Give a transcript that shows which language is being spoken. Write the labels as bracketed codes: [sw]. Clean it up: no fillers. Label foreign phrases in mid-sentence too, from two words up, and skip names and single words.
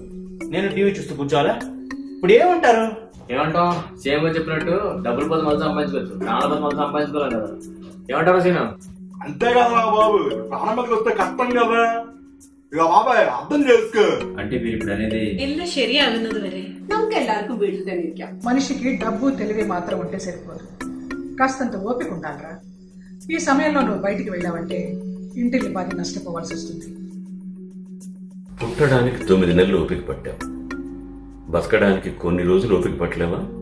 [te] నేను టీవీ చూస్తూ కూర్చోవాలా? ఇప్పుడు ఏమంటారు? ఏమంటావు? సేమ్ గా చెప్పినట్టు డబ్బులు 10 మంది సంపాదించుకోవచ్చు, 4 మంది సంపాదించుకోవాలి కదా. ఏమంటారు సీనా? అంతే కదా బాబు, ప్రారంభంగా వస్తే కష్టం కదా. ఇక బాబాయ్ అర్థం చేసుకో. అంటే మీరు ఇప్పుడు అనేది [ml] ಎಲ್ಲ ശരിയാകുന്നത് വരെ നമുക്കെല്ലാവർക്കും വീട്ടിൽ തന്നെ ഇരിക്കാം. [te] మనిషికి డబ్బు తెలివి మాత్రం ఉంటే సరిపోదు, కాస్తంత ఓపిక ఉండాలరా. ఈ సమయంలో నువ్వు బయటికి వెళ్ళావంటే ఇంటిని బాగా నష్టపోవాల్సి వస్తుంది. పుట్టడానికి 9 నెలలు ఓపిక పట్టావు, బతకడానికి కొన్ని రోజులు ఓపిక పట్టలేవా?